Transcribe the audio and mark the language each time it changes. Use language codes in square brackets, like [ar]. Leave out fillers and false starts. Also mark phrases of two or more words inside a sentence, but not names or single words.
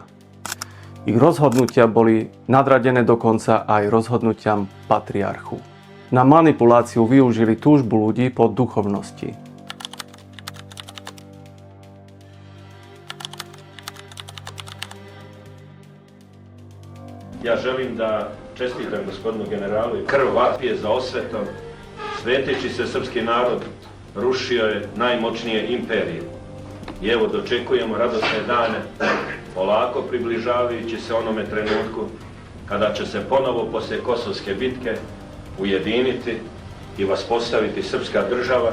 [sk] Ich rozhodnutia boli nadradené dokonca aj rozhodnutiam patriarchu. Na manipuláciu využili túžbu ľudí po duchovnosti. [sr] Ja želim da čestitam gospodinu generalu i krv vapije za osvetom. Sveteći se srpski narod rušio je najmoćnije imperije. I evo dočekujemo radosne dane, polako približavajući se onome trenutku kada će se ponovo poslije Kosovske bitke ujediniti i vas postaviti srpska država.